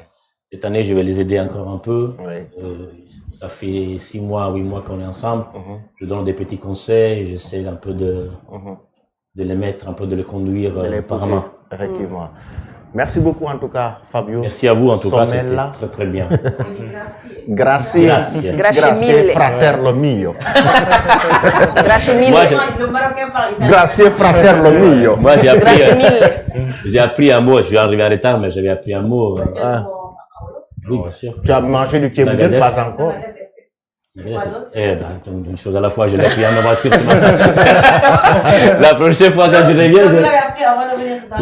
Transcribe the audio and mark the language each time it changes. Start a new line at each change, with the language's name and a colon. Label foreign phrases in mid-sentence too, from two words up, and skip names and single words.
French: Cette année, je vais les aider encore un peu. Ouais. Ça fait 6 mois, 8 mois qu'on est ensemble. Je donne des petits conseils, j'essaie un peu de les mettre, un peu de les conduire De les par pousser, main. effectivement. Merci beaucoup en tout cas, Fabio. Merci à vous en tout cas, c'était Somella. très très bien.
Italian: Grazie. Grazie. Grazie mille. fratello mio. Grazie mille.
French: Moi, Le Marocain parle italien.
Italian: Grazie fratello mio. Moi, Grazie mille.
French: j'ai appris un mot, je suis arrivé en retard, mais j'avais appris un mot. Oui, bien sûr. Tu as mangé du kebab, Nagadef. pas encore? Attends, une chose à la fois, je l'ai appris en ma voiture ce matin. La prochaine fois quand je reviens, Vous l'avez appris avant de venir dans